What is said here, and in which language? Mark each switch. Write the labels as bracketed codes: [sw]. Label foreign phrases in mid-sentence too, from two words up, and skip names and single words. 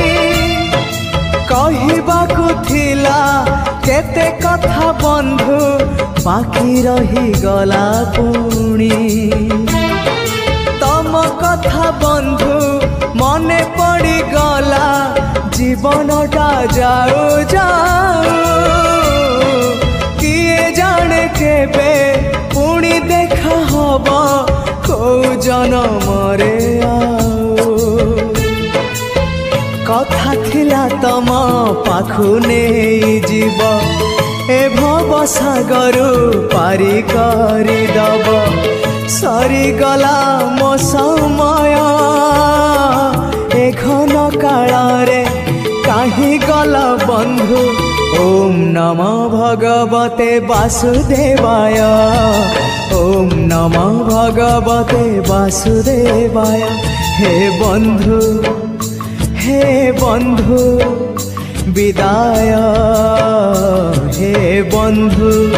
[or] କହିବାକୁ ଥିଲା କେତେ କଥା ବନ୍ଧୁ ବାକି ରହି ଗଲା ପୁଣି ତମ କଥା ବନ୍ଧୁ ମନେ ପଡ଼ି ଗଲା ଜୀବନଟା ଯାଉ ଯାଉ କିଏ ଜାଣେ କେବେ ପୁଣି ଦେଖା ହବ କେଉଁ ଜନମରେ କଥା ଥିଲା ତମ ପାଖୁ ନାହିଁ ଜୀବ ଏ ଭବ ସାଗରୁ ପାରି କରି ଦବ ସରି ଗଲା ମୋ ସମୟ ଏ ଘନ କାଳ ରେ କାହିଁ ଗଲା ବନ୍ଧୁ [sa] ओम नमो भगवते वासुदेवाय ओम नमो भगवते वासुदेवाय [or] हे ବନ୍ଧୁ ବିଦାୟ ହେ ବନ୍ଧୁ